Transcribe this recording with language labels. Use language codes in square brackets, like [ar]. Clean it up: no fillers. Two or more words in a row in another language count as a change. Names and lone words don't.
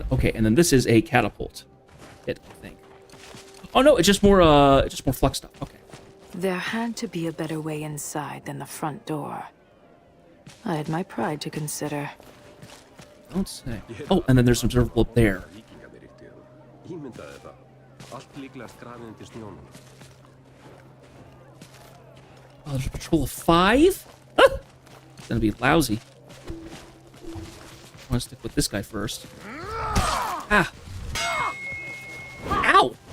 [en] Okay, and then this is a catapult hit, I think. Oh no, it's just more flux stuff. Okay. There had to be a better way inside than the front door. I had my pride to consider. Don't say. Oh, and then there's some observable up there. [is] Ímyndaðu þetta. Allt líklegast grafið undir snjónum. [en] Oh, there's a patrol of 5? Ah! It's gonna be lousy. I want to stick with this guy first. Ah! Ow!